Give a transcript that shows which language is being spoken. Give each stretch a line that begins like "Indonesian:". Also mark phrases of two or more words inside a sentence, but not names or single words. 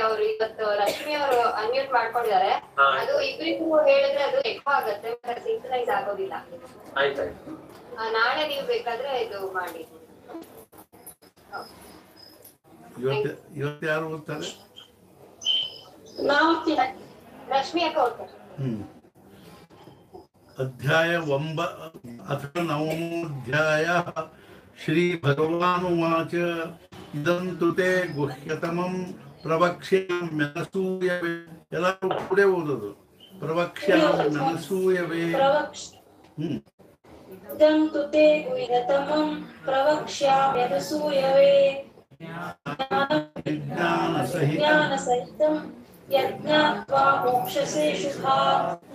Kannada: ಅವರು ಇವತ್ತು ರಶ್ಮಿ ಅವರು ಅನ್ಮ್ಯೂಟ್ ಮಾಡ್ಕೊಂಡಿದ್ದಾರೆ. ಅದು ಇಬ್ಬರಿಗೂ ಹೇಳಿದ್ರೆ ಅದು ಎಕೋ ಆಗುತ್ತೆ, ಸಿಂಕ್ರನೈಸ್ ಆಗೋದಿಲ್ಲ. ನಾಳೆ ನೀವು ಬೇಕಾದ್ರೆ ಇದು ಮಾಡಿ. ಇವತ್ತು ಯಾರು ಓದ್ತಾರೆ? ರಶ್ಮಿ ಅಕ್ಕ ಓದ್ತಾರೆ.
Sanskrit: ಅಧ್ಯಾಯ 9 ಅಥ 9ಧ್ಯಾಯ. ಶ್ರೀ ಭಗವಾನುವಾಚ ಇದಂ ತು ತೇ ಗುಹ್ಯತಮಂ ಪ್ರವಕ್ಷ್ಯಾಮ್ಯನಸೂಯವೇ
Kannada: ಎಲ್ಲರೂ ಕೂಡ ಓದೋದು
Sanskrit: ಪ್ರವಕ್ಷ್ಯಾಮ್ಯನಸೂಯವೇ ಇದಂ ತುತೆ ಗುಹ್ಯತಮಂ ಪ್ರವಕ್ಷ್ಯಾಮ್ಯನಸೂಯವೇ ಜ್ಞಾನಸಹಿತಂ ಯಜ್ಞಾತ್ವಾ ಮೋಕ್ಷಸೇ ಶುಭಾತ್.